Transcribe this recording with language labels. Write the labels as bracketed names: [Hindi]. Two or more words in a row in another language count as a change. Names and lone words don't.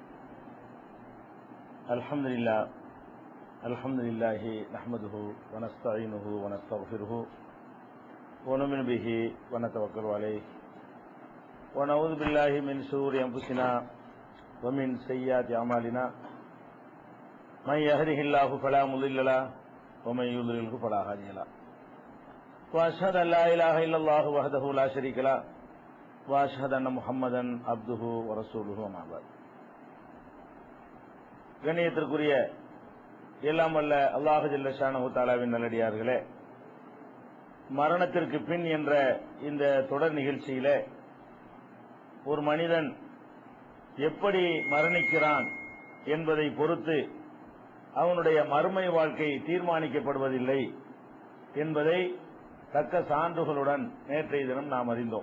[Arabic] الحمد لله نحمده ونستعينه ونستغفره ونؤمن به ونتوكل عليه ونعوذ بالله من شرور أنفسنا ومن سيئات أعمالنا من يهده الله فلا مضل له ومن يضلله فلا هادي له وأشهد أن لا إله إلا الله وحده لا شريك له وأشهد أن محمدا عبده ورسوله وما بعد. [Tamil] கண்ணியத்திற்குரிய எல்லாம் வல்ல அல்லாஹ் [Arabic] جل شأنه [Tamil] தஆலாவின் நல்லடியார்களே, மரணத்திற்கு பின் என்ற இந்த தொடர் நிகழ்ச்சியில ஒரு மனிதன் எப்படி மரணிக்கிறான் என்பதை பொறுத்து அவனுடைய மறுமை வாழ்க்கை தீர்மானிக்கப்படுவதில்லை என்பதை தக்க சான்றுகளுடன் நேற்றைய தினம் நாம் அறிந்தோம்.